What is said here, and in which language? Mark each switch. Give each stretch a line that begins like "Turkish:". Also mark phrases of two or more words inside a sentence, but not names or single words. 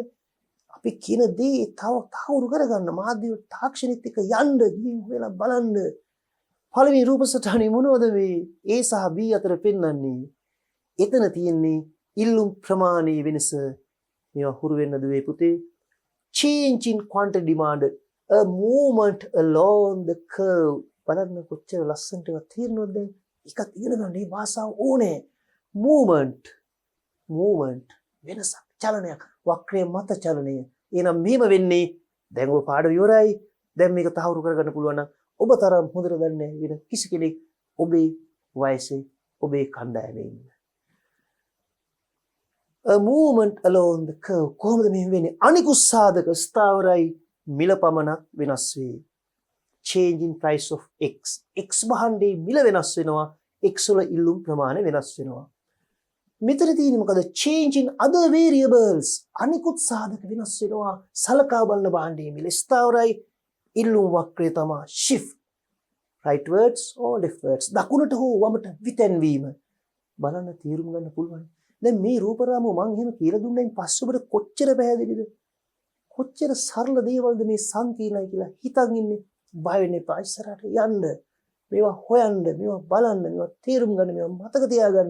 Sinhala: අපි කියන දේ තවුරු කරගන්න මාධ්‍ය තාක්ෂණිත් එක්ක යන්න ගිහින් වෙලා බලන්න. පළවෙනි රූප සටහනේ මොනවද මේ A සහ B අතර පෙන්වන්නේ? එතන තියෙන්නේ ඉල්ලුම් ප්‍රමාණයේ වෙනස. මේවා හුරු වෙන්න දුවේ පුතේ.
English: Change in quantity demand, a movement along the curve.
Sinhala: බලන්න කොච්චර ලස්සනට ඒවා තේරෙනවද දැන්? එකක් ඉගෙන ගන්න මේ භාෂාව ඕනේ. movement වෙනසක්, චලනයක්, වක්‍රයේ මත චලනය. එහෙනම් මෙහෙම වෙන්නේ දැන් ඔය පාඩම ඉවරයි. දැන් මේක තහවුරු කරගන්න පුළුවන් නම් ඔබ තරම් හොඳට දන්නේ වෙන කිසි කෙනෙක් ඔබේ වයසේ ඔබේ කණ්ඩායමේ ඉන්න.
English: A movement along the curve.
Sinhala: කොහොමද මෙහෙම වෙන්නේ? අනිකුත් සාධක ස්ථාවරයි, මිල පමණක් වෙනස් වේ.
English: Change in price of X.
Sinhala: X භාණ්ඩයේ මිල වෙනස් වෙනවා. X වල ඉල්ලුම් ප්‍රමාණය වෙනස් වෙනවා. මෙතන තියෙන්නේ මොකද?
English: Change in other variables.
Sinhala: අනිකුත් සාධක වෙනස් වෙනවා. සලකා බලන භාණ්ඩයේ මිල ස්ථාවරයි, ඉල්ලුම් වක්‍රය තමයි shift.
English: rightwards or leftwards.
Sinhala: දකුණට හෝ වමට විතැන්වීම. බලන්න තීරුම් ගන්න පුළුවන්. දැන් මේ රූපරාමුව මම එහෙම කියලා දුන්නායින් පස්සේ ඔබට කොච්චර පැහැදිලිද? කොච්චර සරල දේවල්ද මේ සංකීර්ණයි කියලා හිතන් ඉන්නේ. බය වෙන්න එපා. ඉස්සරහට යන්න. මේවා හොයන්න, මේවා බලන්න, මේවා තීරුම් ගන්න, මේවා මතක තියාගන්න.